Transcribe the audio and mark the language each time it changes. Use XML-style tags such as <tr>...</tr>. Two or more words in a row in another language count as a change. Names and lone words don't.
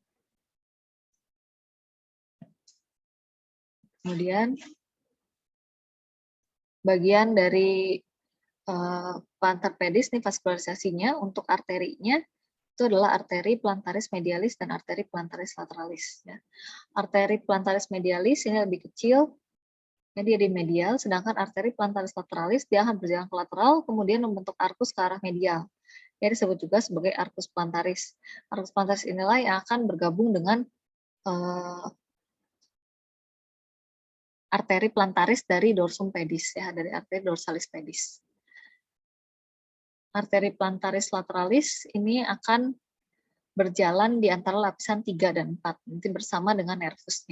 <id>Kemudian bagian dari plantar pedis nih vaskularisasinya untuk arterinya itu adalah arteri plantaris medialis dan arteri plantaris lateralis. Ya. Arteri plantaris medialis ini lebih kecil, ya, dia di medial, sedangkan arteri plantaris lateralis dia akan berjalan ke lateral, kemudian membentuk arcus ke arah medial. Ya, disebut juga sebagai arcus plantaris. Arcus plantaris inilah yang akan bergabung dengan arteri plantaris dari dorsum pedis, ya, dari arteri dorsalis pedis. Arteri plantaris lateralis ini akan berjalan di antara lapisan 3 dan 4, nanti bersama dengan nervusnya.</id>